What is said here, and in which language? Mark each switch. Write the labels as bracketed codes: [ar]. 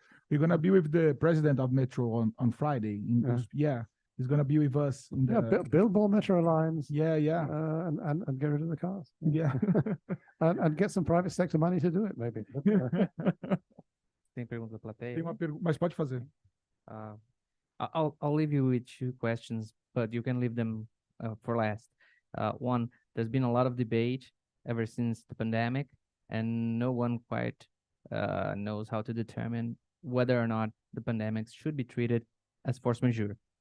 [en] We're gonna be with the president of Metro on Friday. He's gonna be with us. Build more metro lines. Yeah. And get rid of the cars. Yeah. and get some private sector money to do it, maybe. [pt] Tem pergunta da plateia? Tem uma pergunta, mas pode fazer. [en] I'll leave you with two questions, but you can leave them for last. One, there's been a lot of debate ever since the pandemic, and no one quite knows how to determine whether or not the pandemics should be treated as force majeure.